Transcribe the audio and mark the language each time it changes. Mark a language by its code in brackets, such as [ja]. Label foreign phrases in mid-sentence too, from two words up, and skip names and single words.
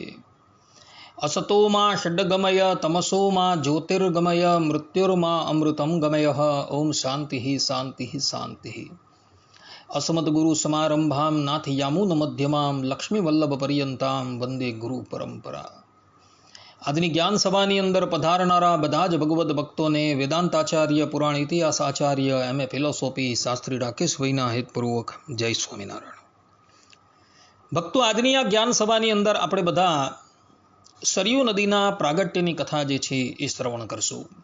[sa] असतो मा षड्गमय तमसो मा ज्योतिर्गमय मृत्युर्मा अमृतं गमयः। ओम शांति शांति शांति। अस्मद्गुरु समारंभां नाथ यामुन मध्यमां लक्ष्मी वल्लभ पर्यंतां वंदे गुरु परंपरा। [gu] આજની જ્ઞાન સભાની અંદર પધારનારા બધા જ ભગવદ્ ભક્તોને વેદાંતાચાર્ય પુરાણ ઇતિહાસ આચાર્ય એમ.એ. ફિલોસોફી શાસ્ત્રી રાકેશભાઈના હેતપૂર્વક જય સ્વામિનારાયણ। ભક્તો, આજની આ જ્ઞાન સભાની અંદર આપણે બધા સરયુ નદીના પ્રાગટ્યની કથા જે છે એ શ્રવણ કરશું।